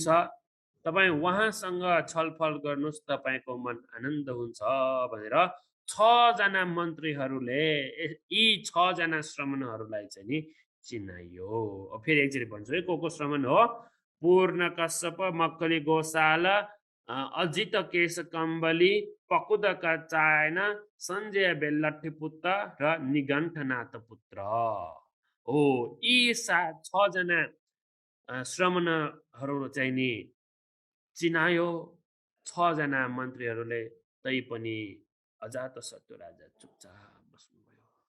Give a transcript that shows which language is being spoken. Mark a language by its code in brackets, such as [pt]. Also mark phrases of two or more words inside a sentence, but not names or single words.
[ne] तपाईँ उहाँसँग छलफल गर्नुहोस्, तपाईँको मन आनन्द हुन्छ भनेर 6 जना मन्त्रीहरूले यी 6 जना श्रमणहरूलाई चाहिँ नि चिनाइयो। फेरि एकचोटि भन्छु है को श्रमण हो। पूर्ण कश्यप, मक्कली गोशाला, अजित केश कम्बली पकुदका चायन सञ्जय बेल्लट्ठीपुत्र र निगण्ठनाथ पुत्र हो। यी 6 जना श्रमणहरू चाहिँ नि चिनायो 6 जना मन्त्रीहरूले, तैपनि अजातशत्रु राजा चुपचाप बस्नुभयो।